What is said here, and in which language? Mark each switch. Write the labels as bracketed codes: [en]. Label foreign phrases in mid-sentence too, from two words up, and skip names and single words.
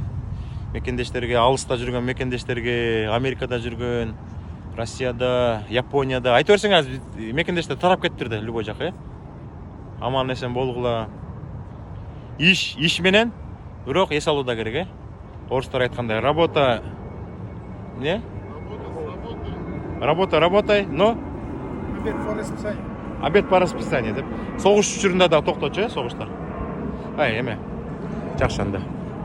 [ky] Мекендештерге, алыста жүргөн мекендештерге, Америкада жүргөн, Россияда, Японияда, айта берсең азыр мекендештер тарап кетти да любой жака, Аман эсен болгула. Иш менен, бирок эс алуу да керек, Орустар айткандай, [ru] работа не? Работай, но обед по расписанию деп. [ky] Согуш учурунда да токточу, согуштар. Эме. Жакшы анда.